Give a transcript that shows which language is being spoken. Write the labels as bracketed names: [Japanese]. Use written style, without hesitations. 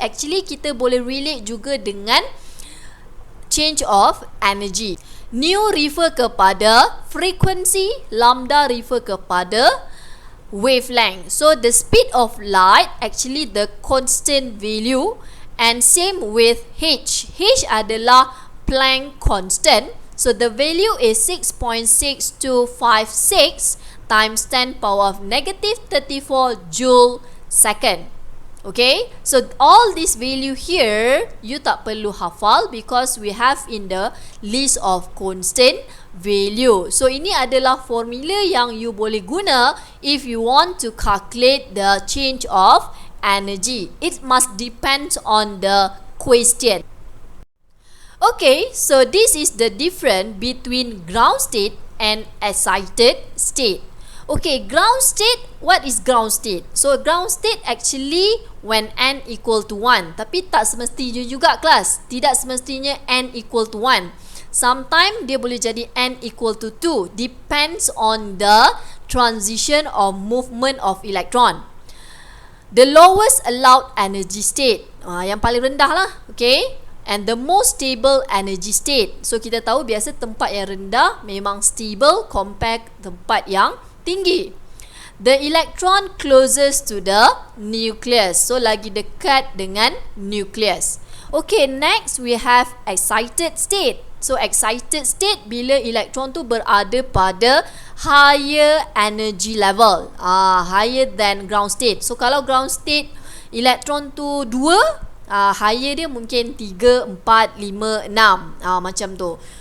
[Malay] Actually kita boleh relate juga dengan change of energy. Nu refer kepada frequency, lambda refer kepada wavelength. [English] So the speed of light actually the constant value, and same with H. [Malay] H adalah Planck constant. [English] So the value is 6.6256 times 10 power of negative 34 joule second. Okay, so all this value here you [Malay] tak perlu hafal [English] because we have in the list of constant value. [Malay] So ini adalah formula yang you boleh guna [English] if you want to calculate the change of energy. It must depend on the question. Okay, so this is the difference between ground state and excited state. Okay, ground state, what is ground state? So ground state actually when n equal to 1. [Malay] Tapi tak semestinya juga kelas. Tidak semestinya n equal to 1. [English] Sometimes [Malay] dia boleh jadi n equal to 2. [English] Depends on the transition or movement of electron. The lowest allowed energy state, [Malay] yang paling rendah lah, [English] okay? And the most stable energy state. [Malay] So kita tahu biasa tempat yang rendah memang stable compare tempat yang tinggi. [English] The electron closest to the nucleus. [Malay] So lagi dekat dengan nucleus. [English] Okay, next we have excited state. [Malay] So excited state bila elektron tu berada pada higher energy level, [English] higher than ground state. [Malay] So kalau ground state elektron tu 2, higher dia mungkin 3, 4, 5, 6, macam tu.